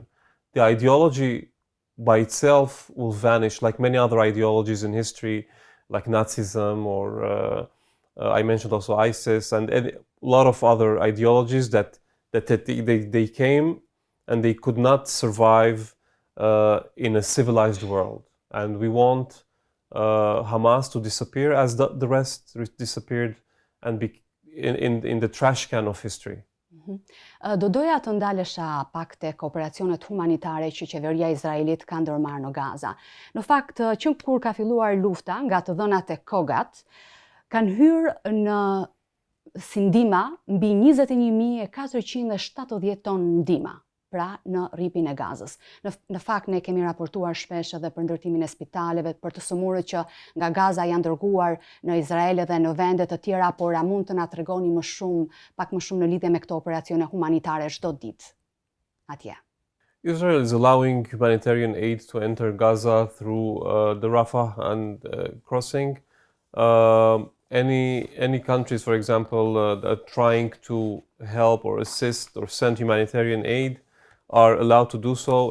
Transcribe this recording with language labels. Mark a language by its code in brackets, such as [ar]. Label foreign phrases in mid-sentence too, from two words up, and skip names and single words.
[en] The ideology by itself will vanish, like many other ideologies in history, like Nazism or I mentioned also ISIS and a lot of other ideologies that they came and they could not survive in a civilized world. And we want Hamas to disappear as the rest disappeared and be in the trash can of history. [sq] Do doja të ndalesha pak tek operacionet humanitare që Qeveria Izraelit ka ndërmarrë në Gaza. Në fakt, që kur ka filluar lufta nga të dhënat e Kogat, kanë hyrë në si ndihma mbi 21.470 tonë ndihma, pra në rripin e Gazës. Në fakt ne kemi raportuar shpesh edhe për ndërtimin e spitaleve, për të sëmurët që nga Gaza janë dërguar në Izrael dhe në vende të tjera, por a mund të na tregoni pak më shumë në lidhje me këto operacione humanitare çdo ditë atje? [en] Israel is allowing humanitarian aid to enter Gaza through the Rafah and crossing. Any countries, for example, that are trying to help or assist or send humanitarian aid are allowed to do so.